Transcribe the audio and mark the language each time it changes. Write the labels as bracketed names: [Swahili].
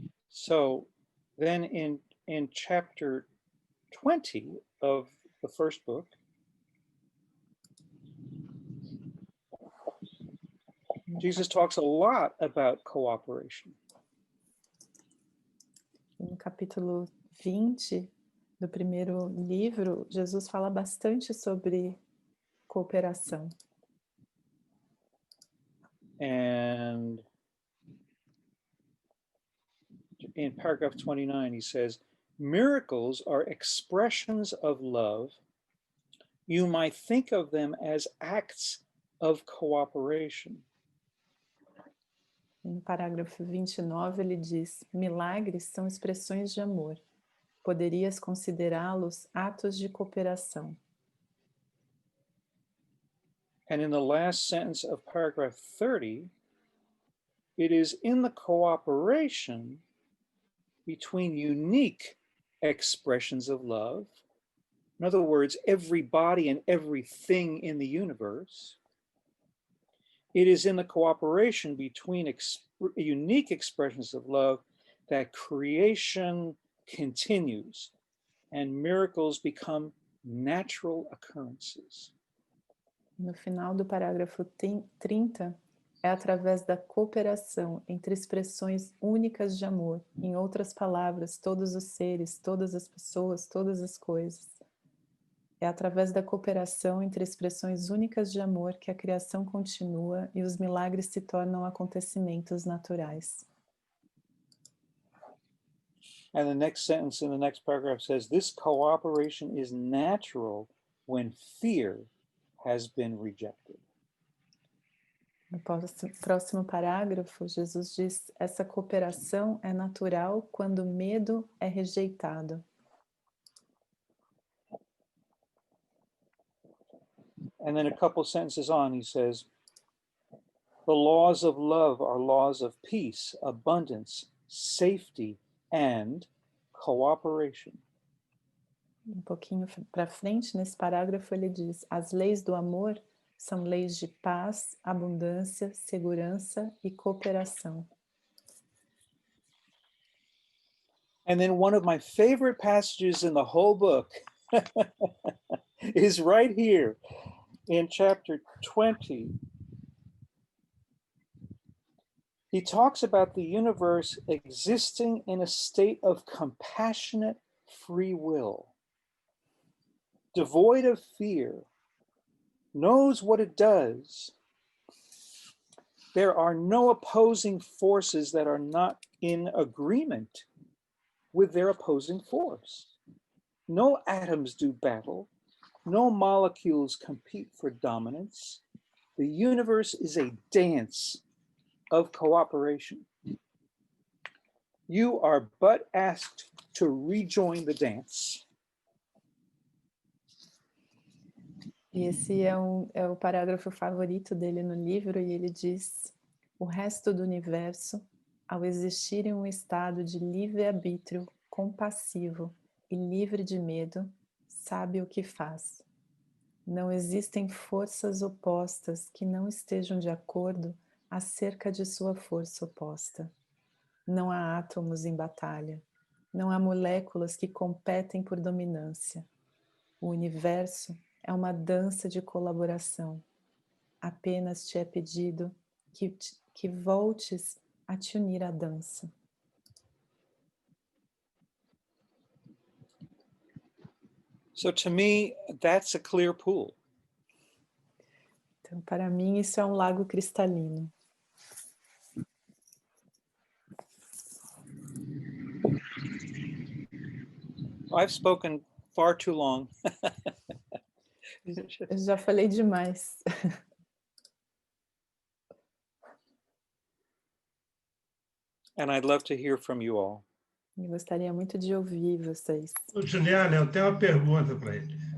[English] so then in chapter 20 of the first book, Jesus talks a lot about cooperation. [Portuguese] No capítulo 20 do primeiro livro, Jesus fala bastante sobre cooperação. [English] And in paragraph 29, he says, miracles are expressions of love. You might think of them as acts of cooperation. [Portuguese] No parágrafo 29, ele diz: milagres são expressões de amor. Poderias considerá-los atos de cooperação. [English] And in the last sentence of paragraph 30, it is in the cooperation between unique expressions of love. In other words, everybody and everything in the universe. It is in the cooperation between unique expressions of love that creation continues and miracles become natural occurrences. [Portuguese] No final do parágrafo 30, é através da cooperação entre expressões únicas de amor, em outras palavras, todos os seres, todas as pessoas, todas as coisas. É através da cooperação entre expressões únicas de amor que a criação continua e os milagres se tornam acontecimentos naturais. [English] And the next sentence in the next paragraph says, this cooperation is natural when fear has been rejected. [Portuguese] No próximo parágrafo, Jesus diz: essa cooperação é natural quando o medo é rejeitado. [English] And then a couple sentences on, he says, the laws of love are laws of peace, abundance, safety, and cooperation. [Portuguese] Pouquinho para frente, nesse parágrafo, ele diz: as leis do amor são leis de paz, abundância, segurança e cooperação. [English] And then one of my favorite passages in the whole book is right here in chapter 20. He talks about the universe existing in a state of compassionate free will, devoid of fear, knows what it does. There are no opposing forces that are not in agreement with their opposing force. No atoms do battle. No molecules compete for dominance. The universe is a dance of cooperation. You are but asked to rejoin the dance. [Portuguese] E esse é o parágrafo favorito dele no livro, e ele diz: o resto do universo, ao existir em um estado de livre-arbítrio, compassivo e livre de medo, sabe o que faz. Não existem forças opostas que não estejam de acordo acerca de sua força oposta. Não há átomos em batalha. Não há moléculas que competem por dominância. O universo é uma dança de colaboração. Apenas te é pedido que voltes a te unir à dança. [English] So to me, that's a clear pool. [Portuguese] Então, para mim, isso é um lago cristalino. [English] I've spoken far too long. [Portuguese] Eu já falei demais. [English] And I'd love to hear from you all. [Portuguese] Eu gostaria muito de ouvir vocês. Ô, Juliana, eu tenho uma pergunta para ele.